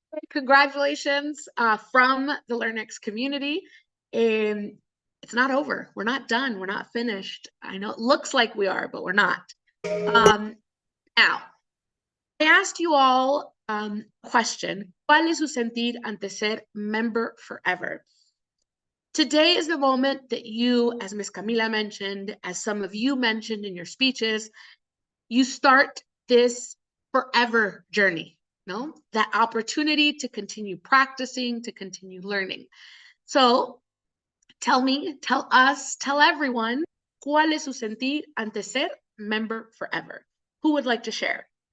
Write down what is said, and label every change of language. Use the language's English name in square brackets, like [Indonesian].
[English] Congratulations from the Learnex community. It's not over. We're not done. We're not finished. I know it looks like we are, but we're not. Now, I asked you all a question. [Spanish] ¿Cuál es su sentir ante ser [English] member forever? Today is the moment that you, as Ms. Camila mentioned, as some of you mentioned in your speeches, you start this forever journey. No, that opportunity to continue practicing, to continue learning. So tell me, tell us, tell everyone, [Spanish] ¿cuál es su sentir ante ser [English] member forever? Who would like to share?